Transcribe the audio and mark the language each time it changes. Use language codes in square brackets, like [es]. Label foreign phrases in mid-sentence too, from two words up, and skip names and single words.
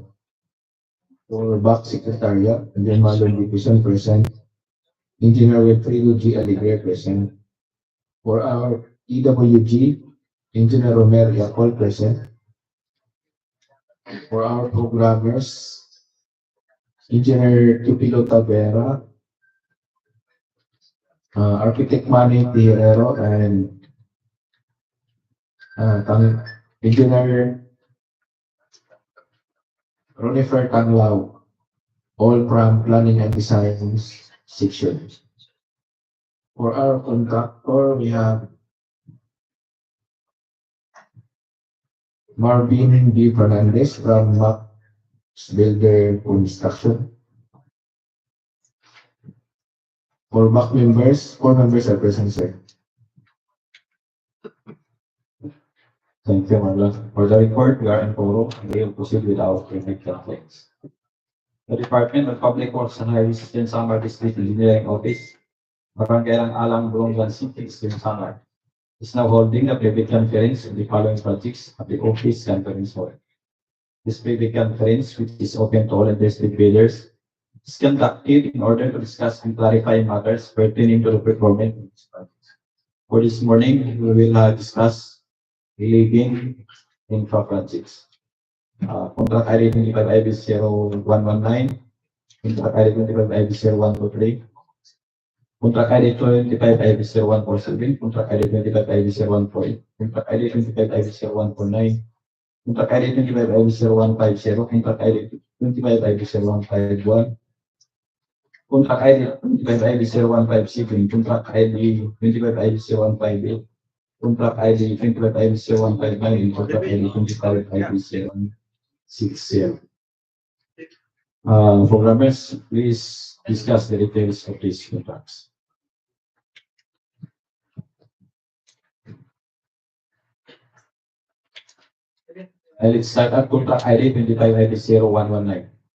[en] For Back Secretariat, Engineer Marlon Division present. Engineer Wilfredo G. Aligre present. For our EWG, Engineer Romero Yapol present. For our programmers, Engineer Tupilo Tavera, Architect Manny Tierrero, and Engineer Ronifer Tanglao, all from Planning and Design section. For our contractor, we have Marvin B. Fernandez from Max Builder Construction. For back members, 4 members are present, sir. Thank you, Marlon. For the report, we are in quorum and we will proceed with our private conference. The Department of Public Works and Highways in Samar District Engineering Office, Barangay Alang Borongan-Guiuan, in Samar, is now holding a private conference on the following projects at the office conference hall. This private conference, which is open to all interested bidders, is conducted in order to discuss and clarify matters pertaining to the procurement of these projects. For this morning, we will discuss relieving infra projects. Contract ID 25IB0119, Contract ID 25IB0123, Contract ID 25IB0147, Contract ID 25IB0148, Contract ID 25IB0149, Contract ID 25IB0150, Contract ID 25IB0151, Contract ID 25IB0157, Contract ID 25IB0158, Contract ID 25IB0159, and Contract ID 25IB0160. Programmers, please discuss the details of these contracts. And let's start at Contract ID 25IB0119.